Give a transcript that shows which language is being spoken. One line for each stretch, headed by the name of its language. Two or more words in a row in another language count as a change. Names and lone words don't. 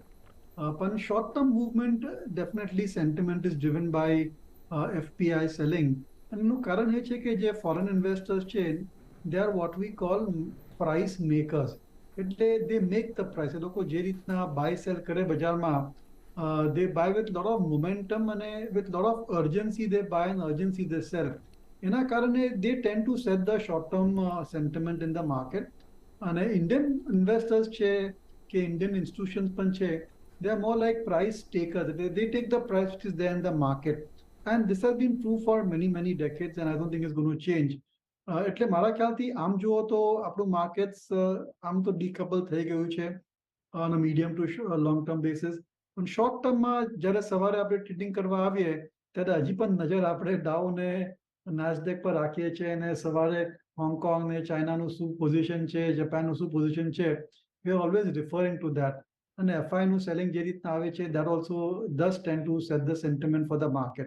English: પણ short term movement definitely sentiment is driven by FPI selling.
Gujarati: એનું કારણ એ છે કે જે
English: foreign investors
Gujarati: છે
English: they are what we call price makers.
Gujarati: એટલે
English: they make the price.
Gujarati: એ લોકો જે રીતના
English: buy sell
Gujarati: કરે બજારમાં,
English: they buy with lot of momentum and with lot of urgency they buy and urgency they sell.
Gujarati: એના કારણે
English: they tend to set the short term sentiment in the market.
Gujarati: અને
English: Indian investors
Gujarati: છે કે
English: Indian institutions
Gujarati: પણ છે,
English: they are more like price takers. They take the price which is there in the market, and this has been true for many decades and I don't think it's going to change.
Gujarati: એટલે મારા ખ્યાલથી આમ જુઓ તો આપણું માર્કેટ્સ આમ તો ડીકપલ થઈ ગયું છે
English: on a medium to long term basis.
Gujarati: પણ
English: short term
Gujarati: જ્યારે સવારે આપણે ટ્રેડિંગ કરવા આવીએ ત્યારે હજી પણ નજર આપણે ડાઉ ને નાસ્ડેક પર રાખીએ છીએ અને સવારે હોંગકોંગ ને ચાઇનાનું શું પોઝિશન છે, જાપાનનું શું પોઝિશન છે,
English: we are always referring to that.
Gujarati: અને FIનું સેલિંગ જે રીતના આવે છે
English: that also does tend to set the sentiment for the market.